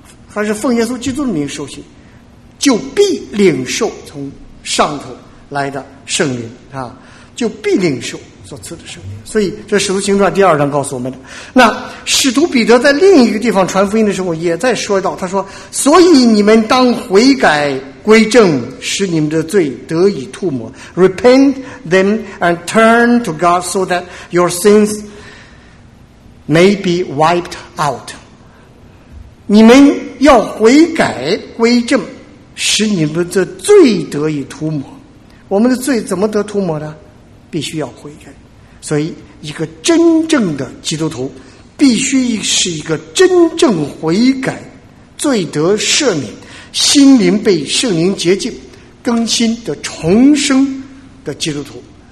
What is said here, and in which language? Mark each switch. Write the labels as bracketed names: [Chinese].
[Chinese] 还是奉耶稣基督的名受洗，就必领受从上头来的圣灵啊，就必领受所赐的圣灵。所以这使徒行传第二章告诉我们的。那使徒彼得在另一个地方传福音的时候也在说到，他说，所以你们当悔改归正，使你们的罪得以涂抹。 [English] Repent them and turn to God so that your sins may be wiped out. [Chinese] 你们要悔改归正，使你们的罪得以涂抹。我们的罪怎么得涂抹呢？必须要悔改。所以一个真正的基督徒必须是一个真正悔改、罪得赦免、心灵被圣灵洁净、更新的重生的基督徒。